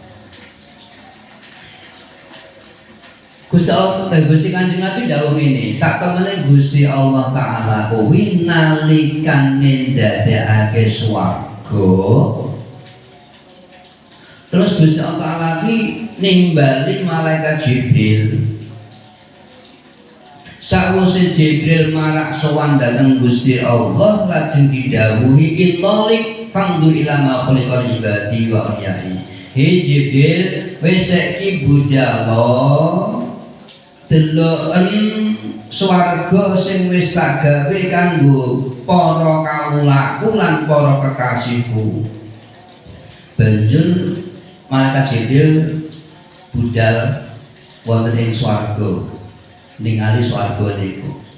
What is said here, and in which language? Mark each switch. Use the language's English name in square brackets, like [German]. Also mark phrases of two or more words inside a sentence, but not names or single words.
[Javanese] Gusti Kanjeng Nabi dawuh ngene, saktemene Gusti Allah taala kuwi nalikane ndadekake swarga. Terus Gusti Allah lagi nimbali malaikat Jibril. Sawise Jibril marak sowan dhateng Gusti Allah lajeng didhawuhi [Arabic] intalik fangdu ila ma khuliqal ibadi wa ahyai. [Javanese] He Jibril, wis saiki budhalo deloken swarga sing wis tak gawe kanggo para kawulaku lan para kekasihku. Banjur malaikat Jibril budal wonten ing swarga ningali swarga niku.